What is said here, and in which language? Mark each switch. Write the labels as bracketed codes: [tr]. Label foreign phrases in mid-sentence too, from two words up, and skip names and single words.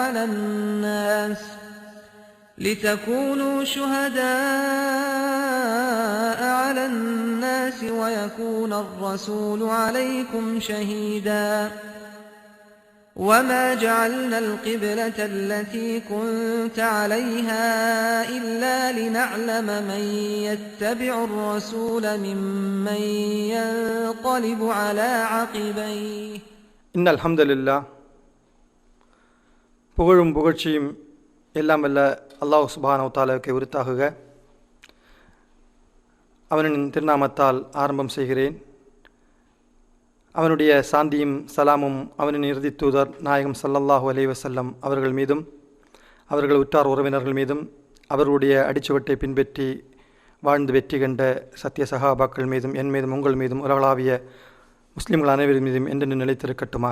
[ar] على الناس ويكون الرسول عليكم شهيدا وما جعلنا القبلة التي كنت عليها إلا لنعلم من يتبع الرسول ممن ينقلب على عقبيه. إن الحمد لله [ta] புகழும் புகழ்ச்சியும் எல்லாம் வல்ல அல்லாஹ் [ar] سبحانه وتعالى [ta] உரித்தாகுக. அவனின் திருநாமத்தால் ஆரம்பம் செய்கிறேன். அவனுடைய சாந்தியும் சலாமும் அவனின் இறுதி தூதர் நாயகம் [ar] صلى الله عليه وسلم [ta] அவர்கள் மீதும் அவர்கள் உற்றார் உறவினர்கள் மீதும் அவர்களுடைய அடிச்சுவட்டை பின்பற்றி வாழ்ந்து வெற்றி கண்ட சத்திய சஹாபாக்கள் மீதும் என் மீதும் உங்கள் மீதும் உலகளாவிய முஸ்லிம்கள் அனைவரின் மீதும் என்று நிலைத்திருக்கட்டுமாக.